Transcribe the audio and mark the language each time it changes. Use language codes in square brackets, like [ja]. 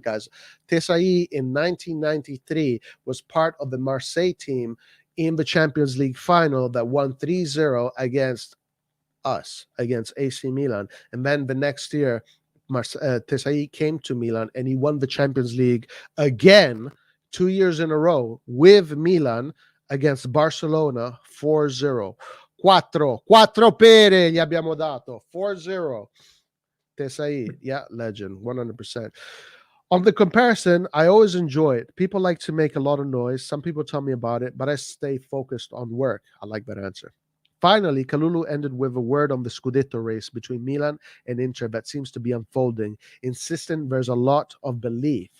[en] Guys, Desailly in 1993 was part of the Marseille team in the Champions League final that won 3-0 against AC Milan. And then the next year, Desailly came to Milan and he won the Champions League again 2 years in a row with Milan against Barcelona 4-0. [it] Quattro pere gli abbiamo dato 4-0. [en] Desailly, yeah, legend, 100%. On the comparison, I always enjoy it. People like to make a lot of noise. Some people tell me about it, but I stay focused on work. I like that answer. Finally, Kalulu ended with a word on the Scudetto race between Milan and Inter that seems to be unfolding, insisting there's a lot of belief.